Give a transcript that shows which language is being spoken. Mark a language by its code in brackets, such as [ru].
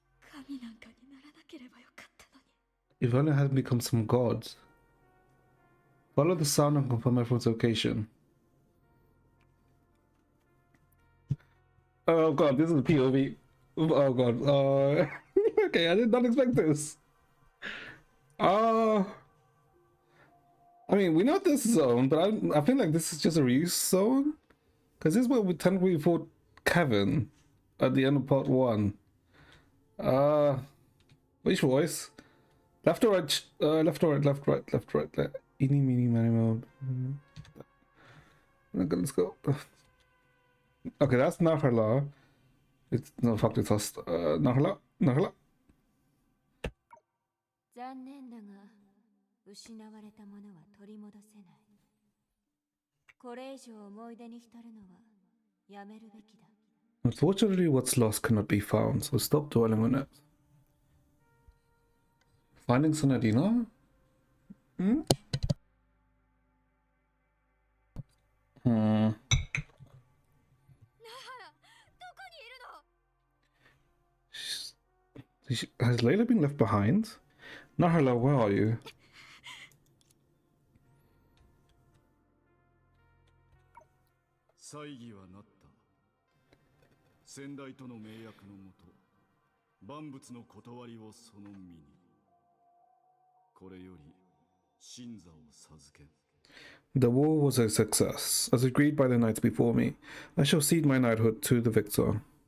[ja] 神なんかにならなければよかったのに。 [en] If only I had become some gods. Follow the sound and confirm everyone's location. Oh god, this is a POV. Oh god. Okay, I did not expect this. I mean, we know this zone, but I feel like this is just a reuse zone. Because this is where we technically fought Kevin at the end of part 1. Which voice? Left or right? Left or right? Left, right, left, right. Eeny, meeny, miny, moe. Okay, let's go. Okay, that's Nahala. It's no fuck. It's us. Nahala. [ja] 残念だが、失われたものは取り戻せない。これ以上思い出に浸るのはやめるべきだ。 [en] Unfortunately, what's lost cannot be found, so stop dwelling on it. Finding Sonadina? Hmm? Has Layla been left behind? Nahala, where are you? [ja] 祭儀はなった。先代との盟約のもと、万物の断りをその身に。これより神座を授けん。 [en] The war was a success, as agreed by the knights before me. I shall cede my knighthood to the victor.